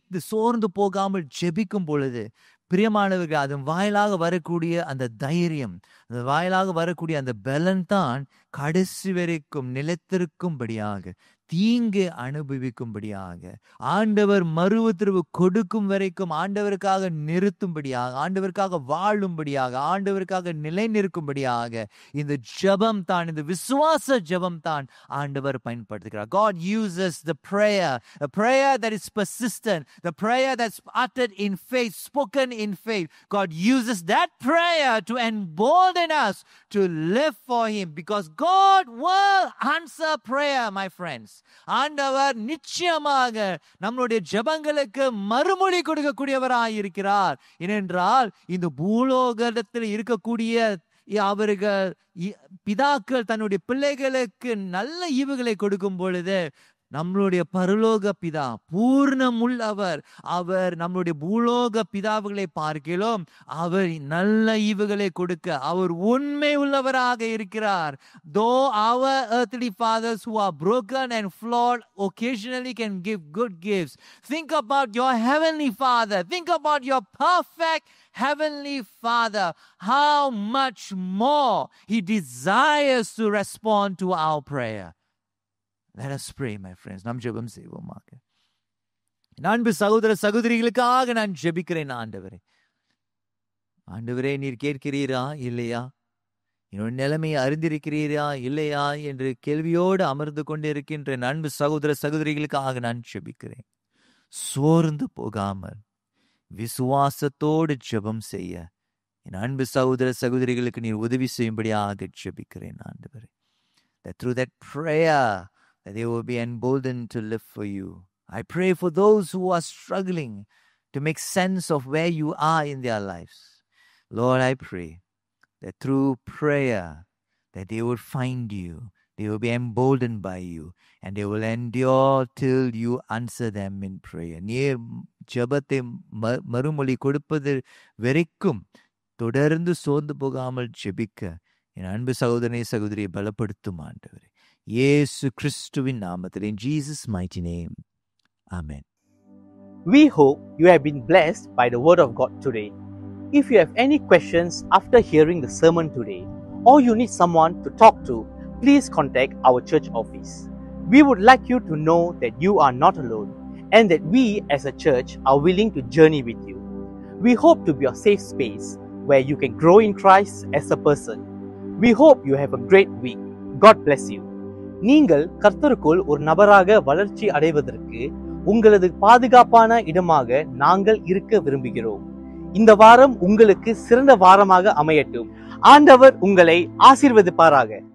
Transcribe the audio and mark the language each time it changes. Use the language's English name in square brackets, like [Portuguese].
[Tamil] சோர்ந்து போகாமல் ஜெபிக்கும் பொழுது பிரியமானவர்கள், அதன் வாயிலாக வரக்கூடிய அந்த தைரியம், அந்த வாயிலாக வரக்கூடிய அந்த பலன் தான் கடைசி வரைக்கும் நிலைத்திருக்கும்படியாக, தீங்கு அனுபவிக்கும்படியாக, ஆண்டவர் மறுஉத்தரவு கொடுக்கும் வரைக்கும் ஆண்டவருக்காக நிறுத்தும்படியாக, ஆண்டவருக்காக வாழும்படியாக, ஆண்டவருக்காக நிலை நிற்கும்படியாக இந்த ஜெபம் தான், இந்த விசுவாச ஜெபம் தான் ஆண்டவர் பயன்படுத்துகிறார். [English] God uses the prayer, a prayer that is persistent, the prayer that's uttered in faith, spoken in faith. God uses that prayer to embolden us to live for Him, because God will answer prayer, my friends. [Tamil] ஆண்டவர் நிச்சயமாக நம்மளுடைய ஜெபங்களுக்கு மறுமொழி கொடுக்கக்கூடியவராய் இருக்கிறார். ஏனென்றால் இந்த பூலோகத்தில் இருக்கக்கூடிய அவர்கள் பிதாக்கள் தன்னுடைய பிள்ளைகளுக்கு நல்ல ஈவுகளை கொடுக்கும் பொழுது நம்மளுடைய பரலோக பிதா பூர்ணமுள்ளவர். அவர் நம்மளுடைய பூலோக பிதாவுகளை பார்க்கிறோம். அவர் நல்ல ஈவுகளை கொடுக்க அவர் உண்மை உள்ளவராக இருக்கிறார். [English] Though our earthly fathers who are broken and flawed occasionally can give good gifts, think about your heavenly Father. Think about your perfect heavenly Father. How much more He desires to respond to our prayer. Let us pray, my friends. [Tamil] நாம் ஜெபம் செய்வோமாக. அன்பு சகோதர சகோதரிகளுக்காக நான் ஜெபிக்கிறேன். ஆண்டவரே, நீர் கேட்கிறீரா இல்லையா? என்னோட நிலைமையை அறிந்திருக்கிறீரா இல்லையா என்று கேள்வியோடு அமர்ந்து கொண்டிருக்கின்ற அன்பு சகோதர சகோதரிகளுக்காக நான் ஜெபிக்கிறேன். சோர்ந்து போகாமல் விசுவாசத்தோடு ஜெபம் செய்ய என் அன்பு சகோதர சகோதரிகளுக்கு நீர் உதவி செய்யும்படியாக ஜெபிக்கிறேன் ஆண்டவரே. [English] That through that prayer that they will be emboldened to live for you. I pray for those who are struggling to make sense of where you are in their lives. Lord, I pray that through prayer that they will find you, they will be emboldened by you, and they will endure till you answer them in prayer. [Tamil] நீர் ஜெபத்தை மறுமொழி கொடுப்பது வரைக்கும் தொடர்ந்து சோர்ந்து போகாமல் ஜெபிக்க என் அன்பு சகோதரனை சகோதரியை பலப்படுத்தும் ஆண்டவரே. இயேசு கிறிஸ்துவின் நாமத்தில், [English] in Jesus' mighty name. Amen. We hope you have been blessed by the word of God today. If you have any questions after hearing the sermon today, or you need someone to talk to, please contact our church office. We would like you to know that you are not alone and that we as a church are willing to journey with you. We hope to be a safe space where you can grow in Christ as a person. We hope you have a great week. God bless you. [Tamil] நீங்கள் கர்த்தருக்குள் ஒரு நபராக வளர்ச்சி அடைவதற்கு உங்களது பாதுகாப்பான இடமாக நாங்கள் இருக்க விரும்புகிறோம். இந்த வாரம் உங்களுக்கு சிறந்த வாரமாக அமையட்டும். ஆண்டவர் உங்களை ஆசீர்வதிப்பாராக.